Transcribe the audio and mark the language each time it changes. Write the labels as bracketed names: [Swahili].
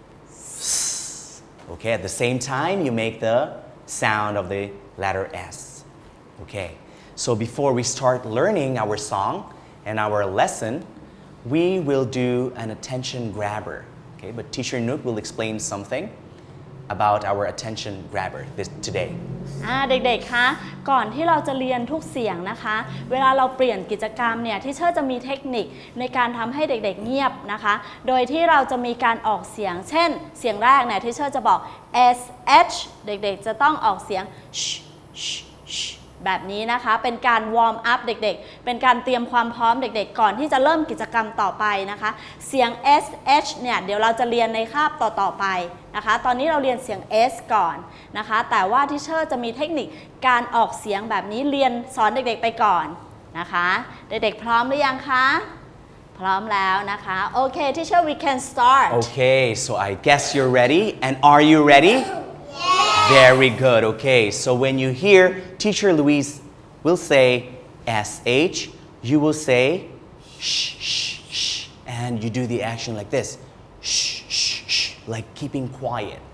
[English] S. Okay, at the same time, you make the sound of the letter S. Okay, so before we start learning our song and our lesson, we will do an attention grabber. Okay, but Teacher Nook will explain something about our attention grabber today. [Thai] เด็กๆ คะก่อนที่เราจะเรียนทุกเสียงนะคะเวลาเราเปลี่ยนกิจกรรมเนี่ยที่เชอร์จะมีเทคนิคในการทำให้เด็กๆเงียบนะคะโดยที่เราจะมีการออกเสียงเช่นเสียงแรกเนี่ยที่เชอร์จะบอก s h เด็กๆจะต้องออกเสียง sh sh sh แบบนี้นะคะเป็นการวอร์มอัพเด็กๆเป็นการเตรียมความพร้อมเด็กๆก่อนที่จะเริ่มกิจกรรมต่อไปนะคะเสียง s h เนี่ยเดี๋ยวเราจะเรียนในคาบต่อๆไปนะคะตอนนี้เราเรียนเสียง s ก่อนนะคะแต่ว่าที่เชอร์จะมีเทคนิคการออกเสียงแบบนี้เรียนสอนเด็กๆไปก่อนนะคะเด็กๆพร้อมหรือยังคะพร้อมแล้วนะคะโอเคที่เชอร์ [English] we can start Okay, so I guess you're ready. And are you ready? Very good. Okay, so when you hear Teacher Luis will say SH, you will say shh, shh, shh, and you do the action like this. Shh, shh, shh, like keeping quiet.